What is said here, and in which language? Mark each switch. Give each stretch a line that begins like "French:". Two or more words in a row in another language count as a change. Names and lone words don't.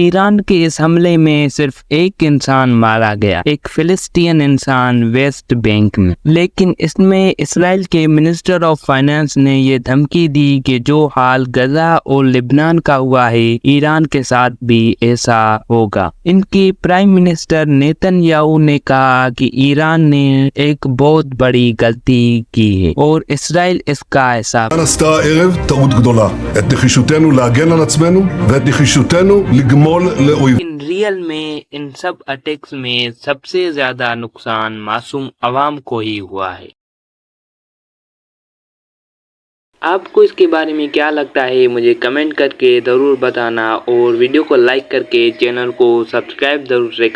Hindi: ईरान के इस हमले में सिर्फ एक इंसान मारा गया, एक फिलिस्तीन इंसान वेस्ट बैंक में, लेकिन इसमें इसराइल के
English: minister of finance
Hindi: ने ये धमकी दी कि जो हाल गजा और लिबनान का हुआ है ईरान के साथ भी ऐसा होगा। इनकी
English: prime minister
Hindi: नेतन्याहू ने कहा कि ईरान ने एक बहुत बड़ी गलती की है और इसराइल इसका हिसाब।
Hebrew: עשתה הערב טעות גדולה, את נחישותנו להגן על עצמנו ואת נחישותנו לגמול לאויב.
English: in real
Hindi: में इन सब अटैक्स में सबसे ज्यादा नुकसान मासूम अवाम को ही हुआ है। आपको इसके बारे में क्या लगता है मुझे कमेंट करके ज़रूर बताना और वीडियो को लाइक करके चैनल को सब्सक्राइब ज़रूर से कर देना।